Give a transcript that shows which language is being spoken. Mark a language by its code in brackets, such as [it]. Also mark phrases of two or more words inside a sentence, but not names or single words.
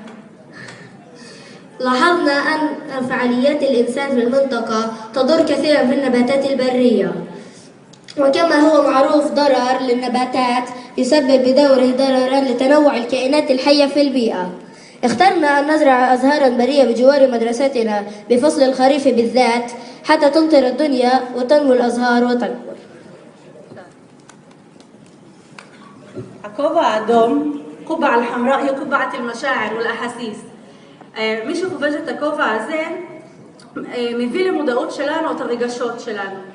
[ar] لاحظنا أن فعاليات الإنسان في المنطقة تضر كثيرا في النباتات البرية، وكما هو معروف ضرر للنباتات يسبب بدوره ضررا لتنوع الكائنات الحية في البيئة. اخترنا أن نزرع أزهارا برية بجوار مدرستنا بفصل الخريف بالذات حتى تمطر الدنيا وتنمو الأزهار وتكبر. [he] הכובע האדום, [ar] قبعة الحمراء هي قبعة المشاعر والأحاسيس. [he] מי שחובש את הכובע הזה מביא למודעות שלנו את הרגשות שלנו.